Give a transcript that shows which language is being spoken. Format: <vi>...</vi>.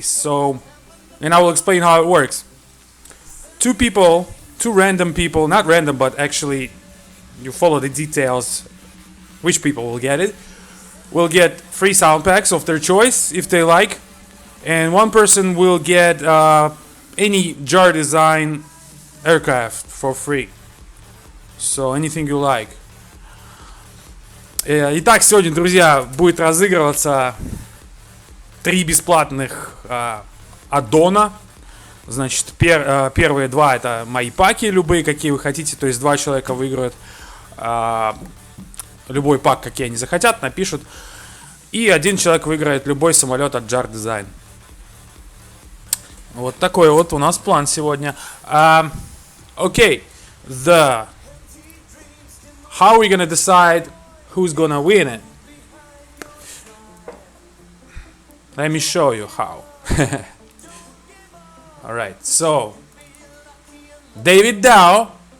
<en>So, and I will explain how it works. Two random people, not random, but actually you follow the details, which people will get it, will get free sound packs of their choice if they like, and one person will get any JD Design aircraft for free. So anything you like.</en> <ru>Итак, сегодня, друзья, будет разыгрываться 3 бесплатных аддона. Значит, первые 2 это мои паки, любые, какие вы хотите. То есть 2 человека выиграют любой пак, какие они захотят, напишут. И 1 человек выиграет любой самолет от JD Design. Вот такой вот у нас план сегодня.</ru> <en>Okay, how are we gonna decide who's gonna win it? Let me show you how. Alright, so David Dow.</en>